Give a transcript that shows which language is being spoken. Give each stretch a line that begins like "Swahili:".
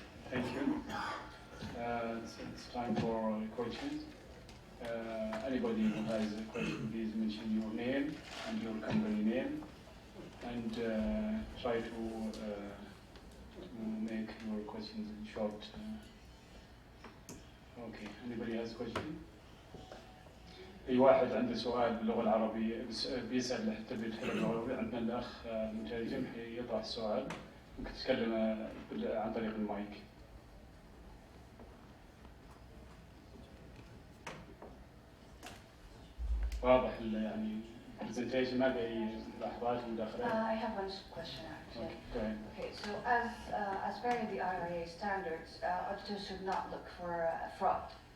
English: Thank you. It's time for questions. Anybody who has a question, please mention your name and your company name, and try to make your questions short. Okay. Anybody has a question?
Arabic: أي واحد عنده سؤال باللغة العربية بيسأل حتى باللغة العربية. عندنا الأخ المترجم يطرح السؤال، ممكن تتكلم عن طريق المايك. واضح يعني presentation ما في لحظات مداخلات.
English: I have one question actually. Okay, so as per the IRA standards, auditors should not look for fraud.